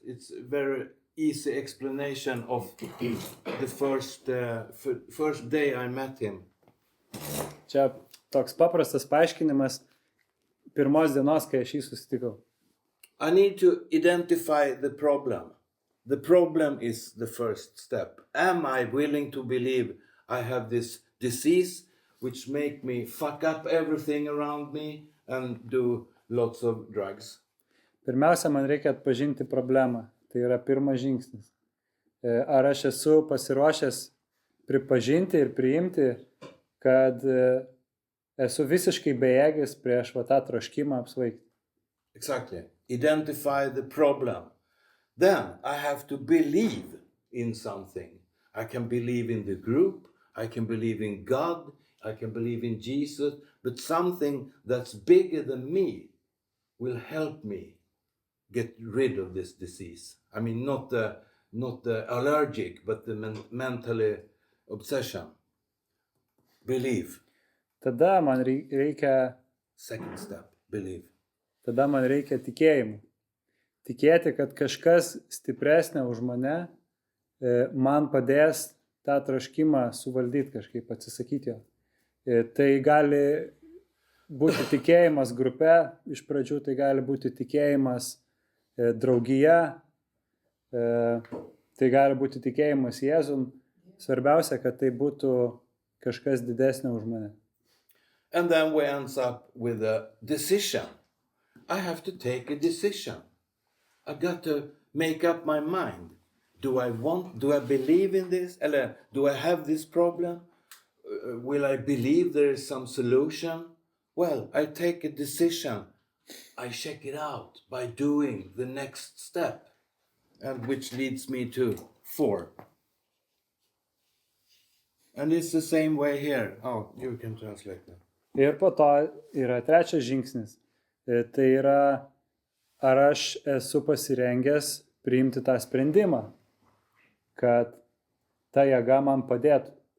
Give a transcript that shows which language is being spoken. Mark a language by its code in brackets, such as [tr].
[en] It's a very easy explanation of the first day I met him. [lt] Čia toks paprastas paaiškinimas pirmos dienos, kai aš jį susitikau. [en] I need to identify the problem. The problem is the first step. Am I willing to believe I have this disease which make me fuck up everything around me and do lots of drugs? [lt] Pirmiausia, man reikia atpažinti problemą. Tai yra pirmas žingsnis. Ar aš esu pasiruošęs pripažinti ir priimti, kad esu visiškai bejėgis prieš va tą troškimą apsvaigti. [en] Exactly. Identify the problem. Then I have to believe in something. I can believe in the group, I can believe in God, I can believe in Jesus, but something that's bigger than me will help me get rid of this disease. I mean, not the allergic, but the mentally obsession. Believe. [lt] Tada man reikia [en] Second step, believe. [lt] Tada man reikia tikėjimo. Tikėti, kad kažkas stipresnė už mane man padės tą troškimą suvaldyti kažkaip, atsisakyti jo. Tai gali būti tikėjimas grupe, iš pradžių tai gali būti tikėjimas draugija, tai gali būti tikėjimas Jėzum. Svarbiausia, kad tai būtų kažkas didesnio už mane. [en] And then we ends up with a decision. I have to take a decision. I got to make up my mind. Do I believe in this? Or do I have this problem? Will I believe there is some solution? Well, I take a decision. I check it out by doing the next step. And which leads me to 4. And it's the same way here. Oh, you can translate that. [lt] Ir po to yra trečias žingsnis. Tai yra, ar aš esu pasirengęs priimti tą sprendimą, kad ta jėga man padėtų.